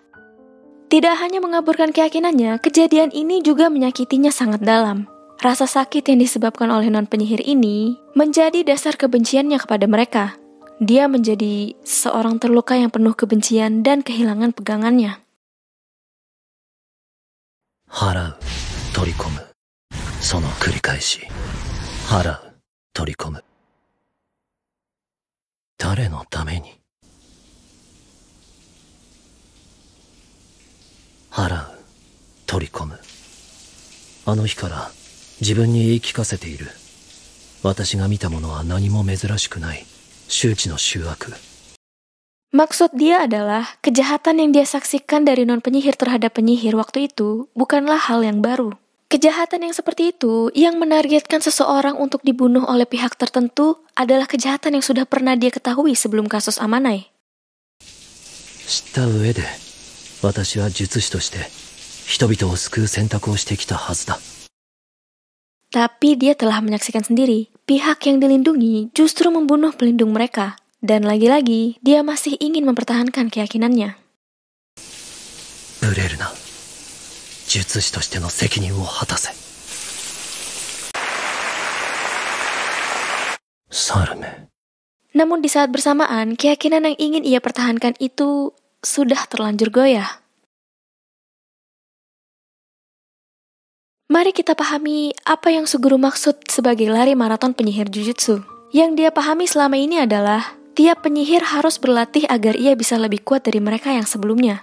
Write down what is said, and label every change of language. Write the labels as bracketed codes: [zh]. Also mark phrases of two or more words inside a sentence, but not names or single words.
[id] Tidak hanya mengaburkan keyakinannya, kejadian ini juga menyakitinya sangat dalam. Rasa sakit yang disebabkan oleh non-penyihir ini menjadi dasar kebenciannya kepada mereka. Dia menjadi seorang terluka yang penuh kebencian dan kehilangan pegangannya. [ja] 払う、取り込む。その繰り返し。払う、取り込む。誰のために？払う、取り込む。あの日から自分に言い聞かせている。私が見たものは何も珍しくない。周知の醜悪。 [id] Maksud dia adalah kejahatan yang dia saksikan dari non-penyihir terhadap penyihir waktu itu bukanlah hal yang baru. Kejahatan yang seperti itu yang menargetkan seseorang untuk dibunuh oleh pihak tertentu adalah kejahatan yang sudah pernah dia ketahui sebelum kasus Amanai. [ja] 知った上で、私は術師として人々を救う選択をしてきたはずだ。 [id] Tapi dia telah menyaksikan sendiri, pihak yang dilindungi justru membunuh pelindung mereka. Dan lagi-lagi, dia masih ingin mempertahankan keyakinannya. [ja] ブレるな。術師としての責任を果たせ。サルメ。 [id] Namun di saat bersamaan, keyakinan yang ingin ia pertahankan itu sudah terlanjur goyah. Mari kita pahami apa yang Suguru maksud sebagai lari maraton penyihir Jujutsu. Yang dia pahami selama ini adalah tiap penyihir harus berlatih agar ia bisa lebih kuat dari mereka yang sebelumnya.